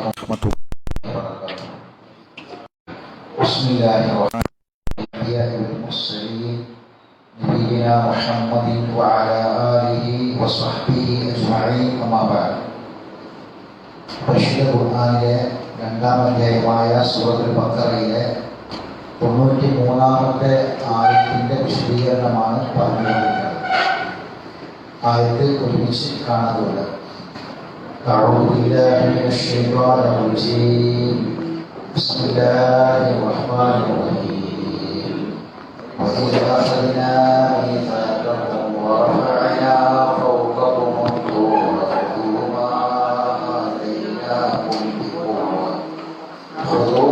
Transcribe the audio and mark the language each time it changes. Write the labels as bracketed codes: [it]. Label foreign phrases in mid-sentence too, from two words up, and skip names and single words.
[ar] ورحمة الله وبركاته. بسم الله الرحمن الرحيم. المرسلين نبينا محمد وعلى آله وصحبه أجمعين. أما بعد. [ml] പരിശുദ്ധ ഖുർആനിലെ രണ്ടാം അധ്യായമായ സൂറത്തുൽ ബഖറയിലെ 93-ാമത്തെ ആയത്തിന്റെ വിശദീകരണമാണ് പറഞ്ഞുകൊണ്ടിരിക്കുന്നത്. ആയത്ത് ഒരുമിച്ച് കാണാറുണ്ട്. [ar] أعوذ بالله من الشيطان الرجيم. بسم الله الرحمن الرحيم. وإذ أخذنا ميثاقكم ورفعنا فوقكم الطور خذوا